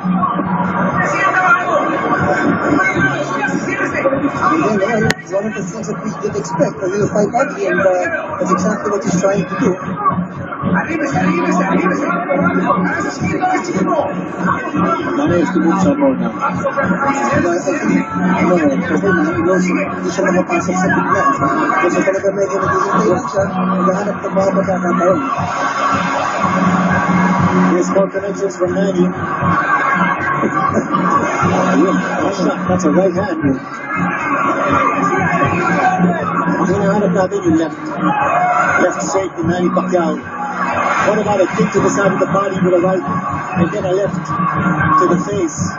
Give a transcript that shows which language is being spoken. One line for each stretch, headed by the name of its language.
English: Again, it's one of the things that we did expect. A little fight ugly, and that's exactly what he's trying to do. Managed to move some more now.
Filipino: Kasi Manny knows hindi siya makapasok sa bigla. Kasi talaga medyo naghihintay lang siya, naghahanap ng mga pagkakataon.
English: Here's more connections from Manny. That's a right hand.
Filipino: Hinahanap natin yung left straight ni Manny Pacquiao.
English: What about a kick to the side of the body with a right and then a left to the face?